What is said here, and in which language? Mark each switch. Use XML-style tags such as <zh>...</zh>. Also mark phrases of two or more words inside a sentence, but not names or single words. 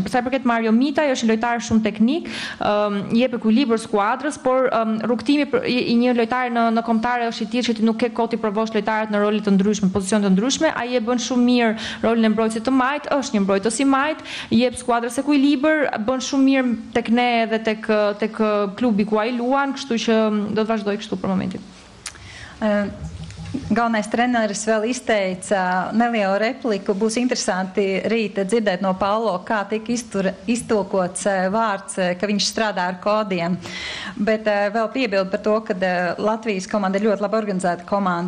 <sq>Për sa i përket Mario Mitaj, është një lojtar shumë teknik, jep ekuilibër skuadrës, por rrugtimi i një lojtari në kombëtare është i tillë që ti nuk ke kohë të provosh lojtarët në role të ndryshme, pozicione të ndryshme, ai e bën shumë mirë rolin e mbrojtësit të majt, është një mbrojtës i majt, jep skuadrës ekuilibër, bën shumë mirë tek ne edhe tek klubi ku ai luan, kështu që do të vazhdoj kështu për momentin.</sq> <lv>Galvenais treneris vēl izteica nelielu repliku. Būs interesanti rīt dzirdēt no Paulo, kā tika iztulkots vārds, ka viņš strādā ar kodiem. Bet vēl piebildu par to, ka Latvijas komanda ir ļoti labi organizēta komanda.</lv>